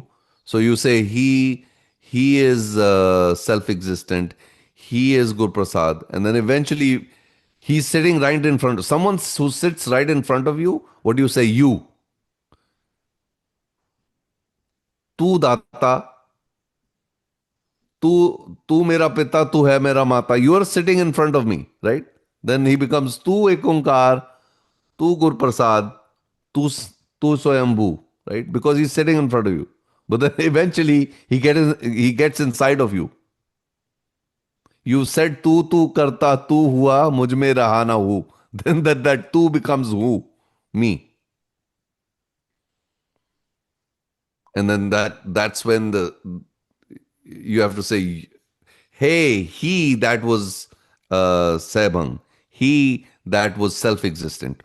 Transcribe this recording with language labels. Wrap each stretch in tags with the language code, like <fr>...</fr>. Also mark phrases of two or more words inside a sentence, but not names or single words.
<en>So you say he is self-existent, he is Guru Prasad, and then eventually he's sitting right in front of someone who sits right in front of you. What do you say?</en> <hi>तू दाता, तू तू मेरा पिता, तू है मेरा माता.</hi> <en>You are sitting in front of me, right? Then he becomes</en> <hi>तू एक ओंकार, तू गुर प्रसाद, तू स्वयंभू,</hi> <en>right? Because he's sitting in front of you. But then eventually he gets inside of you. You said</en> <hi>तू करता, तू हुआ, मुझ में रहा ना हूं.</hi> <en>Then that तू becomes who? Me. And then that's when you have to say, hey, he that was Sebang, he that was self-existent.</en>